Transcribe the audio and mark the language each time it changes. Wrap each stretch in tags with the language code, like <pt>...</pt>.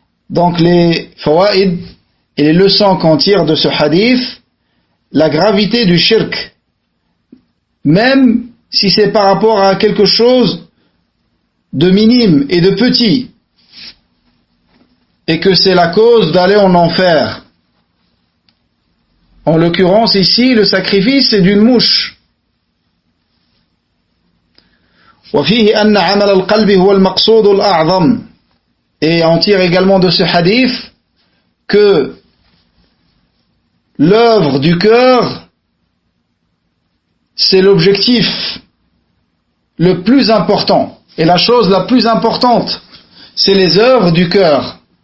<fr>Donc les fawaïd et les leçons qu'on tire de ce hadith, la gravité du shirk, même si c'est par rapport à quelque chose de minime et de petit, et que c'est la cause d'aller en enfer. En l'occurrence ici, le sacrifice c'est d'une mouche.</fr> <ar>وفيه أن عمل القلب هو المقصود الأعظم.</ar> <fr>Et on tire également de ce hadith que l'œuvre du cœur c'est l'objectif le plus important. Et la chose la plus importante, c'est les œuvres du cœur.</fr>